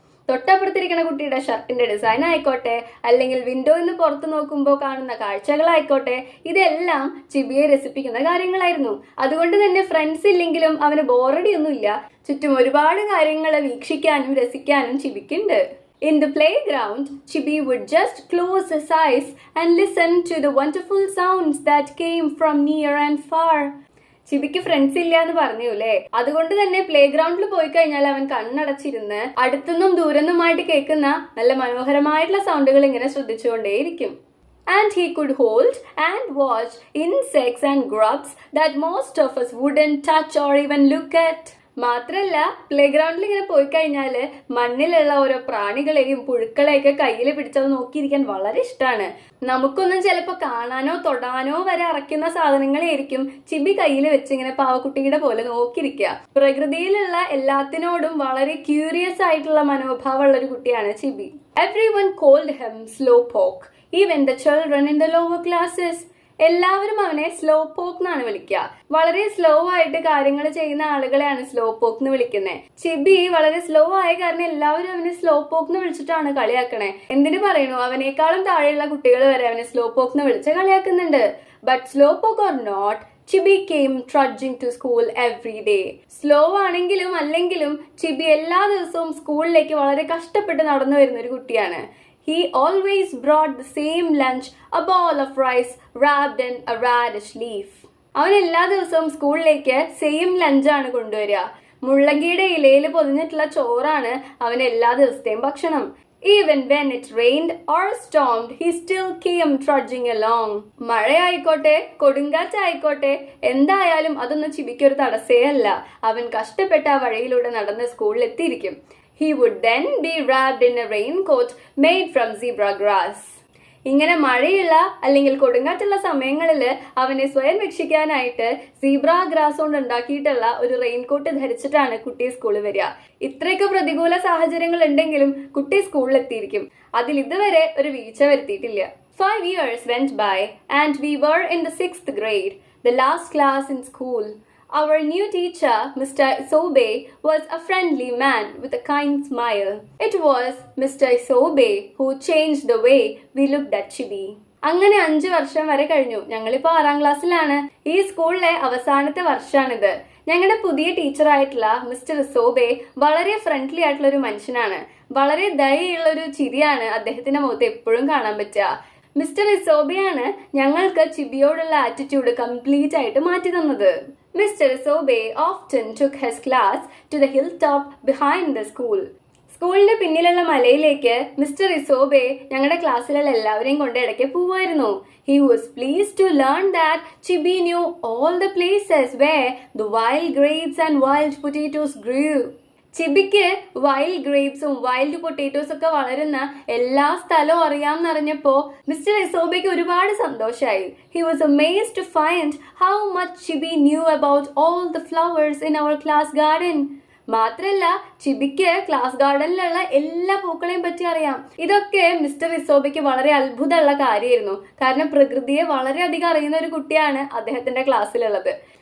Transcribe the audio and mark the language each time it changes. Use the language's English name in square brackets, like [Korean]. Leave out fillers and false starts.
[Malayalam] തൊട്ടപ്പുറത്തിരിക്കുന്ന കുട്ടിയുടെ ഷർട്ടിന്റെ ഡിസൈൻ ആയിക്കോട്ടെ, അല്ലെങ്കിൽ വിൻഡോയിൽ നിന്ന് പുറത്തു നോക്കുമ്പോൾ കാണുന്ന കാഴ്ചകളായിക്കോട്ടെ, ഇതെല്ലാം ചിബിയെ രസിപ്പിക്കുന്ന കാര്യങ്ങളായിരുന്നു. അതുകൊണ്ട് തന്നെ ഫ്രണ്ട്സ് ഇല്ലെങ്കിലും അവന് ബോറടി ഒന്നുമില്ല. ചുറ്റും ഒരുപാട് കാര്യങ്ങൾ വീക്ഷിക്കാനും രസിക്കാനും ചിബിക്കുണ്ട്. [English] In the playground, Chibi would just close his eyes and listen to the wonderful sounds that came from near and far. [Malayalam] ചിബിക്ക് friends ഇല്ല എന്ന് പറഞ്ഞൂല്ലേ, അതുകൊണ്ട് തന്നെ പ്ലേ ഗ്രൗണ്ടിൽ പോയി കഴിഞ്ഞാൽ അവൻ കണ്ണടച്ചിരുന്ന് അടുത്തുനിന്നും ദൂരന്നുമായിട്ട് കേൾക്കുന്ന നല്ല മനോഹരമായിട്ടുള്ള സൗണ്ടുകൾ ഇങ്ങനെ ശ്രദ്ധിച്ചുകൊണ്ടേയിരിക്കും. [English] And he could hold and watch insects and grubs that most of us wouldn't touch or even look at. [Malayalam] മാത്രല്ല പ്ലേ ഗ്രൗണ്ടിൽ ഇങ്ങനെ പോയി കഴിഞ്ഞാല് മണ്ണിലുള്ള ഓരോ പ്രാണികളെയും പുഴുക്കളെയൊക്കെ കയ്യിൽ പിടിച്ചത് നോക്കിയിരിക്കാൻ വളരെ ഇഷ്ടമാണ്. നമുക്കൊന്നും ചിലപ്പോൾ കാണാനോ തൊടാനോ വരെ അറയ്ക്കുന്ന സാധനങ്ങളായിരിക്കും ചിബി കയ്യിൽ വെച്ച് ഇങ്ങനെ പാവക്കുട്ടിയുടെ പോലെ നോക്കിയിരിക്കുക. പ്രകൃതിയിലുള്ള എല്ലാത്തിനോടും വളരെ ക്യൂരിയസ് ആയിട്ടുള്ള മനോഭാവമുള്ള ഒരു കുട്ടിയാണ് ചിബി. [English] Everyone called him Slowpoke, even the children in the lower classes. [Malayalam] എല്ലാവരും അവനെ സ്ലോ പോക്ക് എന്നാണ് വിളിക്കുക. വളരെ സ്ലോ ആയിട്ട് കാര്യങ്ങൾ ചെയ്യുന്ന ആളുകളെയാണ് സ്ലോ പോക്ക് എന്ന് വിളിക്കുന്നത്. ചിബി വളരെ സ്ലോ ആയ കാരണം എല്ലാവരും അവനെ സ്ലോ പോക്ക് എന്ന് വിളിച്ചിട്ടാണ് കളിയാക്കണേ. എന്തിനു പറയണു, അവനേക്കാളും താഴെയുള്ള കുട്ടികൾ വരെ അവനെ സ്ലോ പോക്ക് എന്ന് വിളിച്ച് കളിയാക്കുന്നുണ്ട്. [English] But slowpoke or not, Chibi came trudging to school every day. [Malayalam] Slow ആണെങ്കിലും അല്ലെങ്കിലും ചിബി എല്ലാ ദിവസവും സ്കൂളിലേക്ക് വളരെ കഷ്ടപ്പെട്ട് നടന്നു വരുന്ന ഒരു കുട്ടിയാണ്. [English] He always brought the same lunch, a ball of rice wrapped in a radish leaf. [Malayalam] അവൻ എല്ലാ ദിവസവും സ്കൂളിലേക്ക് സെയിം ലഞ്ചാണ് കൊണ്ടുവരിക. മുള്ളങ്കിയുടെ ഇലയിൽ പൊതിഞ്ഞിട്ടുള്ള ചോറാണ് അവൻ എല്ലാ ദിവസത്തെയും ഭക്ഷണം. [English] Even when it rained or stormed, he still came trudging along. [Malayalam] മഴയായിക്കോട്ടെ കൊടുങ്കാറ്റായിക്കോട്ടെ എന്തായാലും അതൊന്നും ചിബിക്കൊരു തടസ്സേ അല്ല. അവൻ കഷ്ടപ്പെട്ട ആ വഴിയിലൂടെ നടന്ന് സ്കൂളിൽ എത്തിയിരിക്കും. [English] He would then be wrapped in a raincoat made from zebra grass. [Malayalam] ഇങ്ങനെ മഴയുള്ള അല്ലെങ്കിൽ കൊടുങ്കാറ്റുള്ള സമയങ്ങളിൽ അവനെ സ്വയം രക്ഷിക്കാനായിട്ട് സീബ്ര ഗ്രാസ് കൊണ്ട് ഉണ്ടാക്കിയിട്ടുള്ള ഒരു റെയിൻകോട്ട് ധരിച്ചിട്ടാണ് കുട്ടി സ്കൂളിൽ വരിക. ഇത്രയൊക്കെ പ്രതികൂല സാഹചര്യങ്ങൾ ഉണ്ടെങ്കിലും കുട്ടി സ്കൂളിൽ എത്തിയിരിക്കും. അതിൽ ഇതുവരെ ഒരു വീഴ്ച വരുത്തിയിട്ടില്ല. [English] 5 years went by and we were in the 6th grade, the last class in school. Our new teacher, Mr. Isobe, was a friendly man with a kind smile. It was Mr. Isobe who changed the way we looked at Chibi. [Malayalam] അങ്ങനെ 5 വർഷം വരെ കഴിഞ്ഞു. ഞങ്ങളിപ്പോൾ 6ാം ക്ലാസ്സിലാണ്. ഈ സ്കൂളിലെ അവസാനത്തെ വർഷമാണിത്. ഞങ്ങളുടെ പുതിയ ടീച്ചറായിട്ടുള്ള മിസ്റ്റർ ഇസോബെ വളരെ ഫ്രണ്ട്ലി ആയിട്ടുള്ള ഒരു മനുഷ്യനാണ്. വളരെ ദയുള്ള ഒരു ചിരിയാണ് അദ്ദേഹത്തിന്റെ മുഖത്ത് എപ്പോഴും കാണാൻ പറ്റുക. മിസ്റ്റർ ഇസോബെയാണ് ഞങ്ങൾക്ക് ചിബിയോടുള്ള ആറ്റിറ്റ്യൂഡ് കംപ്ലീറ്റ് ആയിട്ട് മാറ്റി തന്നത്. [English] Mr. Isobe often took his class to the hilltop behind the school. [Malayalam] സ്കൂളിന്റെ പിന്നിലുള്ള മലയിലേക്ക് മിസ്റ്റർ ഇസോബെ ഞങ്ങളുടെ ക്ലാസ്സിലുള്ള എല്ലാവരെയും കൊണ്ട് ഇടയ്ക്ക് പോവായിരുന്നു. [English] He was pleased to learn that Chibi knew all the places where the wild grapes and wild potatoes grew. [Malayalam] ചിബിക്ക് wild ഗ്രേപ്സും wild potatoes ഒക്കെ വളരുന്ന എല്ലാ സ്ഥലവും അറിയാമെന്നറിഞ്ഞപ്പോ മിസ്റ്റർ ഇസോബയ്ക്ക് ഒരുപാട് സന്തോഷമായി. [English] He was amazed to find how much Chibi knew about all the flowers in our class garden. [Malayalam] മാത്രല്ല ചിബിക്ക് class ഗാർഡനിലുള്ള എല്ലാ പൂക്കളെയും പറ്റി അറിയാം. ഇതൊക്കെ മിസ്റ്റർ ഇസോബയ്ക്ക് വളരെ അത്ഭുതമുള്ള കാര്യമായിരുന്നു. കാരണം പ്രകൃതിയെ വളരെയധികം അറിയുന്ന ഒരു കുട്ടിയാണ് അദ്ദേഹത്തിന്റെ ക്ലാസ്സിലുള്ളത്.